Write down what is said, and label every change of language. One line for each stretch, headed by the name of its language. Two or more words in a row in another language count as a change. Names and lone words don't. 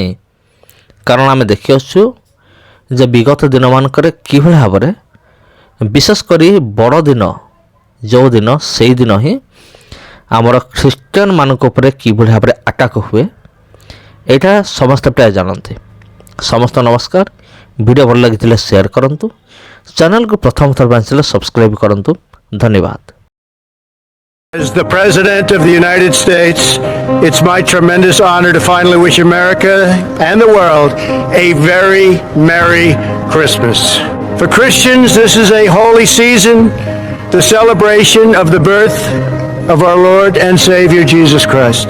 Odia: କାରଣ ଆମେ ଦେଖି ଆସୁଛୁ ଯେ ବିଗତ ଦିନମାନଙ୍କରେ କିଭଳି ଭାବରେ ବିଶେଷ କରି ବଡ଼ ଦିନ ଯେଉଁ ଦିନ ସେଇଦିନ ହିଁ ଆମର ଖ୍ରୀଷ୍ଟିଆନମାନଙ୍କ ଉପରେ କିଭଳି ଭାବରେ ଆଟାକ୍ ହୁଏ ଏଇଟା ସମସ୍ତେ ପ୍ରାୟ ଜାଣନ୍ତି। ସମସ୍ତ ନମସ୍କାର। ଭିଡ଼ିଓ ଭଲ ଲାଗିଥିଲେ ସେୟାର କରନ୍ତୁ। ଚ୍ୟାନେଲକୁ ପ୍ରଥମ ଥର ପାଇଁ ଆସିଲେ ସବସ୍କ୍ରାଇବ୍ କରନ୍ତୁ। ଧନ୍ୟବାଦ।
English: As the President of the United States, it's my tremendous honor to finally wish America and the world a very Merry Christmas. For Christians, this is a holy season, the celebration of the birth of our Lord and Savior Jesus Christ.